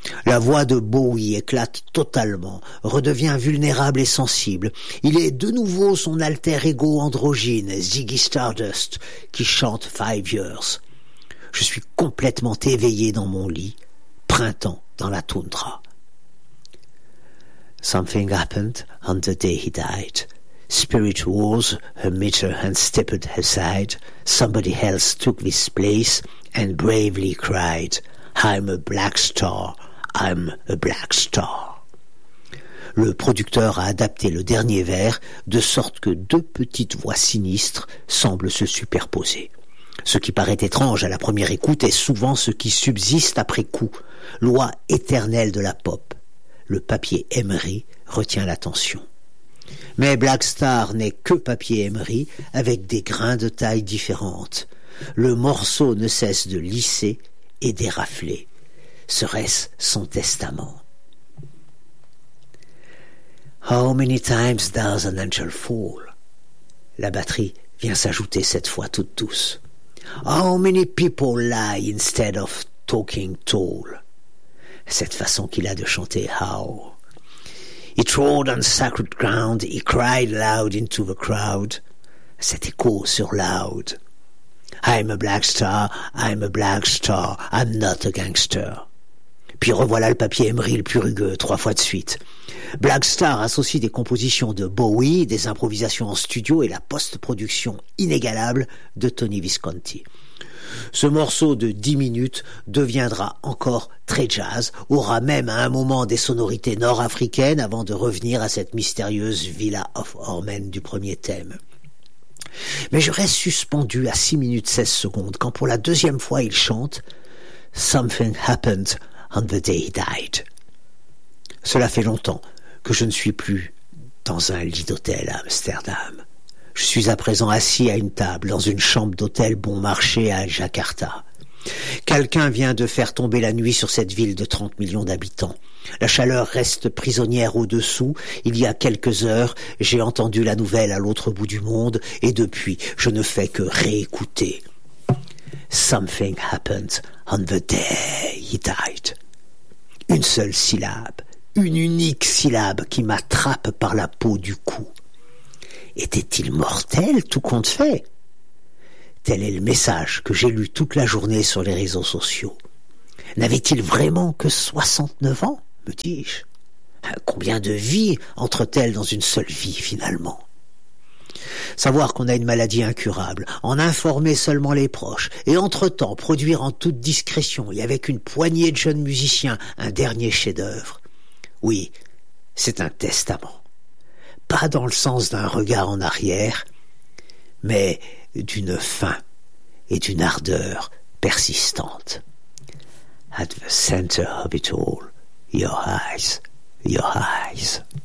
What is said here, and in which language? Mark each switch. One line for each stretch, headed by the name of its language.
French: La voix de Bowie éclate totalement, redevient vulnérable et sensible. Il est de nouveau son alter ego androgyne, Ziggy Stardust, qui chante Five Years. Je suis complètement éveillé dans mon lit, printemps dans la toundra.
English: Something happened on the day he died. Spirit wars, a meter and stepped aside. Somebody else took his place and bravely cried, I'm a black star. I'm a black star.
French: Le producteur a adapté le dernier vers de sorte que 2 petites voix sinistres semblent se superposer. Ce qui paraît étrange à la première écoute est souvent ce qui subsiste après coup. Loi éternelle de la pop. Le papier Emery retient l'attention. Mais Black Star n'est que papier Emery avec des grains de taille différentes. Le morceau ne cesse de lisser et d'érafler. Serait-ce son testament?
English: How many times does an angel fall?
French: La batterie vient s'ajouter cette fois toute douce.
English: How many people lie instead of talking tall?
French: Cette façon qu'il a de chanter how.
English: He trod on sacred ground, he cried loud into the crowd.
French: Cet écho sur loud.
English: I'm a black star, I'm a black star, I'm not a gangster.
French: Puis revoilà le papier Emery le plus rugueux, 3 fois de suite. Black Star associe des compositions de Bowie, des improvisations en studio et la post-production inégalable de Tony Visconti. Ce morceau de 10 minutes deviendra encore très jazz, aura même à un moment des sonorités nord-africaines avant de revenir à cette mystérieuse Villa of Ormen du premier thème. Mais je reste suspendu à 6 minutes 16 secondes quand pour la deuxième fois il chante «
English: Something happened » on the day he died.
French: Cela fait longtemps que je ne suis plus dans un lit d'hôtel à Amsterdam. Je suis à présent assis à une table dans une chambre d'hôtel bon marché à Jakarta. Quelqu'un vient de faire tomber la nuit sur cette ville de 30 millions d'habitants. La chaleur reste prisonnière au-dessous. Il y a quelques heures, j'ai entendu la nouvelle à l'autre bout du monde et depuis, je ne fais que réécouter.
English: Something happened on the day he died.
French: Une seule syllabe, une unique syllabe qui m'attrape par la peau du cou. Était-il mortel, tout compte fait ? Tel est le message que j'ai lu toute la journée sur les réseaux sociaux. N'avait-il vraiment que 69 ans, me dis-je ? Combien de vies entre-t-elles dans une seule vie, finalement ? Savoir qu'on a une maladie incurable, en informer seulement les proches, et entre-temps produire en toute discrétion et avec une poignée de jeunes musiciens un dernier chef-d'œuvre. Oui, c'est un testament. Pas dans le sens d'un regard en arrière, mais d'une faim et d'une ardeur persistante.
English: At the center of it all, your eyes, your eyes.